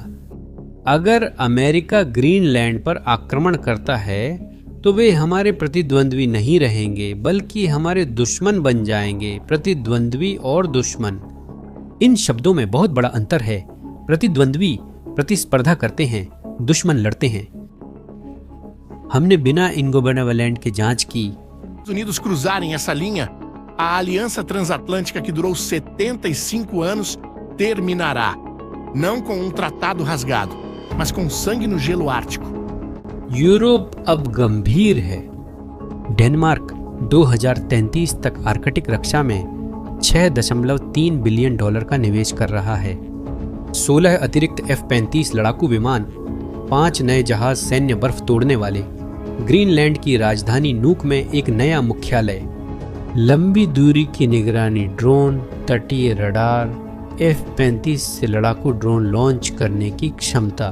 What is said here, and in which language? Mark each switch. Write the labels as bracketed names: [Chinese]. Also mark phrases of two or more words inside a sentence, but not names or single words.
[Hindi] अगर अमेरिका ग्रीनलैंड पर आक्रमण करता है तो वे हमारे प्रतिद्वंद्वी नहीं रहेंगे बल्कि हमारे दुश्मन बन जाएंगे। प्रतिद्वंद्वी और दुश्मन, इन शब्दों में बहुत बड़ा अंतर है। प्रतिद्वंद्वी प्रतिस्पर्धा करते हैं, दुश्मन लड़ते हैं। हमने बिना इनगोबर्नेवलैंड की जांच की [Portuguese] Unidos cruzarem essa linha a aliança transatlântica que durou 75 anos terminará, não com um tratado rasgado, mas com sangue no gelo ártico. [Hindi] यूरोप अब गंभीर है। डेनमार्क 2033 तक आर्कटिक रक्षा में $6.3 बिलियन का निवेश कर रहा है। 16 अतिरिक्त F-35 लड़ाकू विमान, 5 नए जहाज सैन्य बर्फ तोड़ने वाले, ग्रीनलैंड की राजधानी नूक में एक नया मुख्यालय, लंबी दूरी की निगरानी ड्रोन, तटीय रडार, F-35 से लड़ाकू ड्रोन लॉन्च करने की क्षमता।